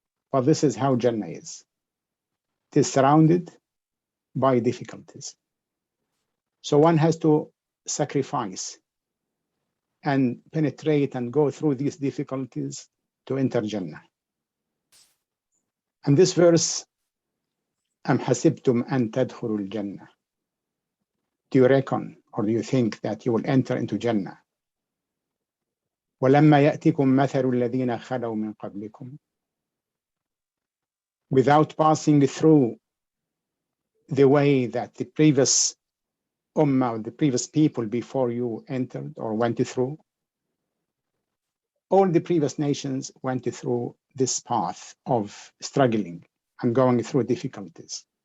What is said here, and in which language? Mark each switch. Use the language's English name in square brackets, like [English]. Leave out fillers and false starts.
[English] But this is how Jannah is. It is surrounded by difficulties. So one has to sacrifice and penetrate and go through these difficulties to enter Jannah. And this verse, [Arabic] أم حسبتم أن تدخلوا الجنة. [English] Do you reckon or do you think that you will enter into Jannah? [Arabic] ولما يأتكم مثل الذين خلوا من قبلكم. [English] Without passing through the way that the previous ummah, the previous people before you entered or went through. All the previous nations went through this path of struggling and going through difficulties.